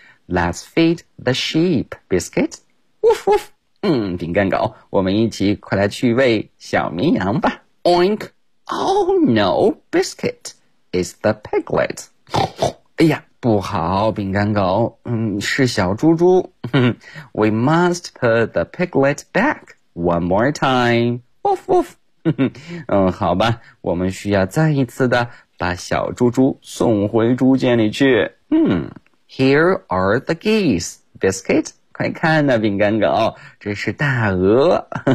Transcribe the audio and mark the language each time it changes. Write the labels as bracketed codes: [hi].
[en] Let's feed the sheep, Biscuit. Woof woof. [zh] 饼干狗，我们一起快来去喂小绵羊吧。 [en] Oink.Oh no, Biscuit, it's the piglet. [zh] 哎呀，不好，饼干狗，是小猪猪。 [en] We must put the piglet back one more time. Woof woof. [zh] 好吧，我们需要再一次的把小猪猪送回猪圈里去。 [en] Here are the geese, Biscuit. [zh] 快看呐，饼干狗，这是大鹅。